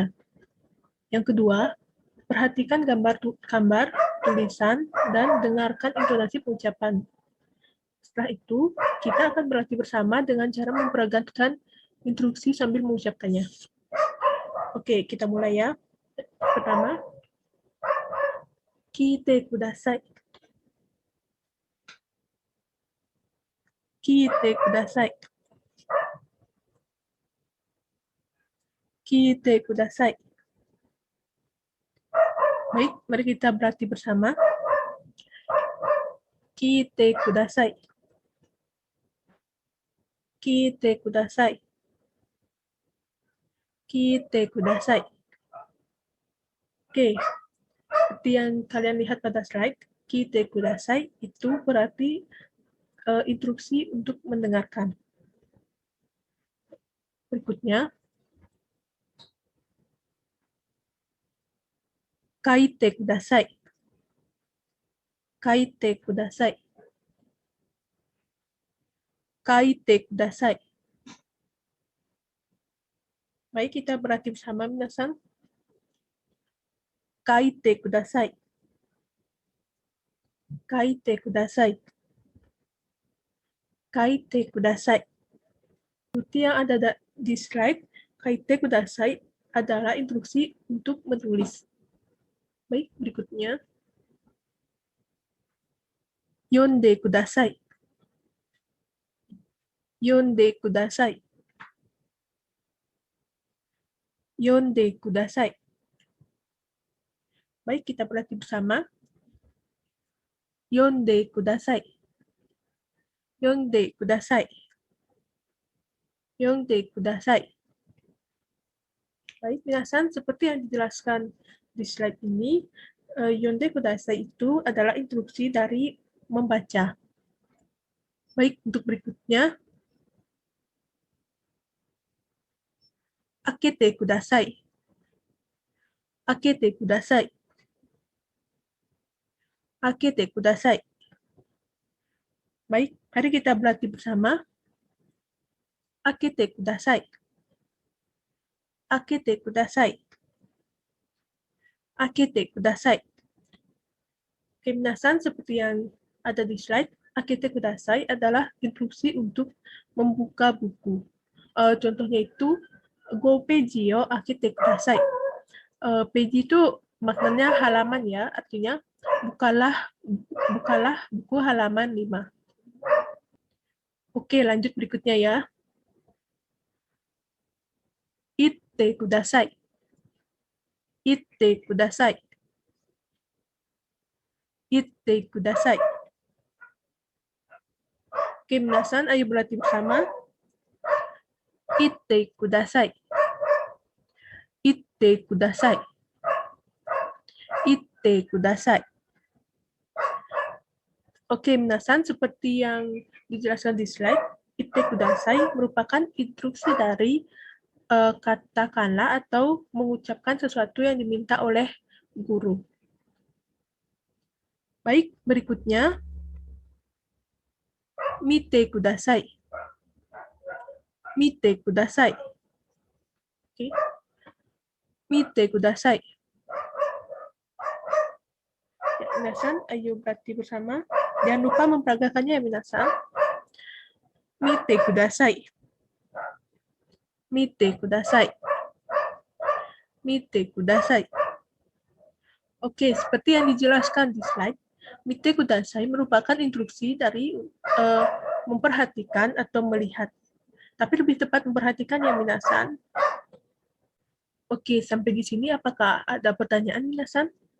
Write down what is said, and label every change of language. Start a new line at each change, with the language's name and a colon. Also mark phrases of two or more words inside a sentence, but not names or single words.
Indonesian: Yang kedua, perhatikan gambar, tulisan, dan dengarkan intonasi pengucapan. Setelah itu, kita akan berlatih bersama dengan cara memperagakan instruksi sambil mengucapkannya. Oke, kita mulai ya. Pertama,
Japanese: 聞いてください. 聞いてください. 聞いてください.
Indonesian: Baik, mari kita berlatih bersama.
Japanese: 聞いてください。聞いてください. 聞いてください.
Indonesian: Oke, seperti yang kalian lihat pada slide,
Japanese: 聞いてください
Indonesian: itu berarti instruksi untuk mendengarkan. Berikutnya,
Japanese: 書いてください. 書いてください。書いてください.
Indonesian: Baik, kita berlatih bersama, minasan.
Japanese: 書いてください。書いてください. 書いてください.
Indonesian: Seperti yang ada di slide,
Japanese: 書いてください
Indonesian: adalah instruksi untuk menulis. Baik, berikutnya.
Japanese: 読んでください. 読んでください. 読んでください.
Indonesian: Baik, kita berlatih bersama.
Japanese: 読んでください。読んでください. 読んでください.
Indonesian: Baik, minasan, seperti yang dijelaskan di slide ini,
Japanese: 読んでください
Indonesian: itu adalah instruksi dari membaca. Baik, untuk berikutnya,
Japanese: 開けてください. 開けてください。開けてください.
Indonesian: Baik, mari kita berlatih bersama.
Japanese: 開けてください。開けてください. 開けてください.
Indonesian: Oke, minasan, seperti yang ada di slide,
Japanese: 開けてください
Indonesian: adalah instruksi untuk membuka buku. Contohnya itu,
Japanese: 五ページを開けてください.
Indonesian: Peji itu maknanya halaman ya, artinya bukalah buku halaman 5. Oke, lanjut berikutnya ya.
Japanese: 言ってください. 言ってください。言ってください.
Indonesian: Oke, minasan, ayo berlatih bersama.
Japanese: 言ってください。言ってください. 言ってください.
Indonesian: Oke, minasan, seperti yang dijelaskan di slide,
Japanese: 言ってください
Indonesian: merupakan instruksi dari katakanlah atau mengucapkan sesuatu yang diminta oleh guru. Baik, berikutnya,
Japanese: 見てください. 見てください.
Indonesian: Oke.
Japanese: 見てください.
Indonesian: Ya, minasan, ayo berarti bersama. Jangan lupa memperagakannya ya, minasan.
Japanese: 見てください。見てください. 見てください.
Indonesian: Oke, seperti yang dijelaskan di slide,
Japanese: 見てください
Indonesian: merupakan instruksi dari memperhatikan atau melihat. Tapi lebih tepat memperhatikan ya, minasan. Oke, sampai di sini apakah ada pertanyaan, minasan?